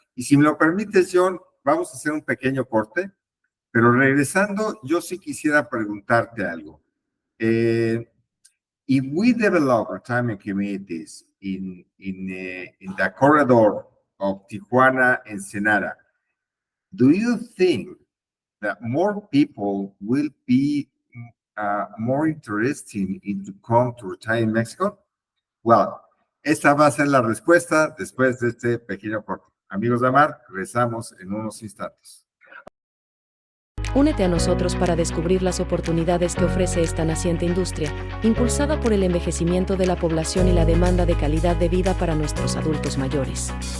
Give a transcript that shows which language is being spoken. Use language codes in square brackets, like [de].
[es] Y si me lo permites, John, vamos a hacer un pequeño corte, pero regresando, yo sí quisiera preguntarte algo. [en] If we develop retirement communities in the corridor of Tijuana and Ensenada, do you think that more people will be more interested in to come to retire in Mexico? [es] Well, esta va a ser la respuesta después de este pequeño corte. Amigos de Amar, regresamos en unos instantes. Únete a nosotros para descubrir las oportunidades que ofrece esta naciente industria, impulsada por el envejecimiento de la población y la demanda de calidad de vida para nuestros adultos mayores.